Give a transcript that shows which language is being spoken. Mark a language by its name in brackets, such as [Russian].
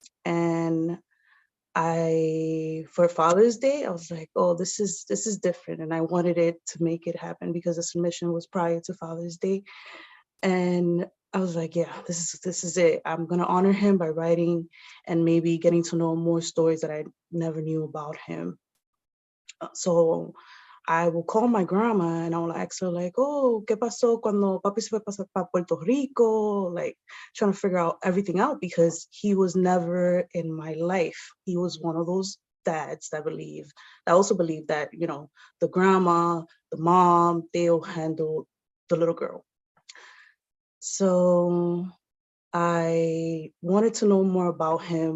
[English] And for Father's Day, I was like, oh, this is different. And I wanted it to make it happen because the submission was prior to Father's Day. And I was like, yeah, this is it. I'm gonna honor him by writing and maybe getting to know more stories that I never knew about him. So I will call my grandma and I will ask her like, oh, [Spanish] ¿qué pasó cuando papi se fue para Puerto Rico? [English] Like trying to figure out everything out because he was never in my life. He was one of those dads that also believe that, you know, the grandma, the mom, they'll handle the little girl. So I wanted to know more about him.